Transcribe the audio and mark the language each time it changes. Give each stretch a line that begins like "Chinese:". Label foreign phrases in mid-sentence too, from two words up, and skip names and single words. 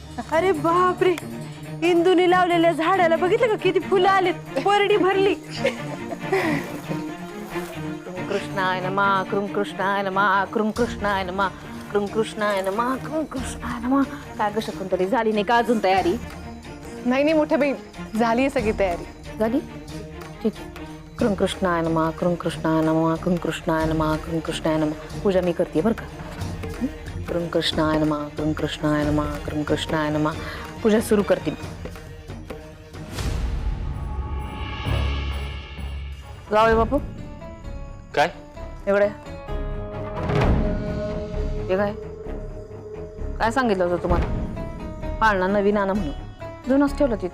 Marathi: अरे बापरे, इंदुनी लावलेल्या झाडाला बघितलं का किती फुलं आलेत, परडी भरली.
Sanskrit: कृष्णाय नमः, कृष्णाय नमः, कृष्णाय नमः, कृष्णाय नमः, कृष्णाय नमः.
Marathi: काय ग शकुंतली, झाली नाही का अजून तयारी? नाही मोठे बाई, झाली सगळी तयारी. झाली? ठीक आहे.
Sanskrit: कृष्णाय नमः, कृष्णाय नमः, कृष्णाय नमः, कृष्णाय नमः.
Marathi: पूजा मी करते बरं का.
Sanskrit: कृष्णाय नमः, कृष्णाय नमः, कृष्णाय नमः.
Marathi: पूजा सुरू करते. जाऊया बापू. काय एवढे हे काय काय सांगितलं होतं तुम्हाला? पाळणा नवीन आणा म्हणून, जुनच ठेवलं तिथं.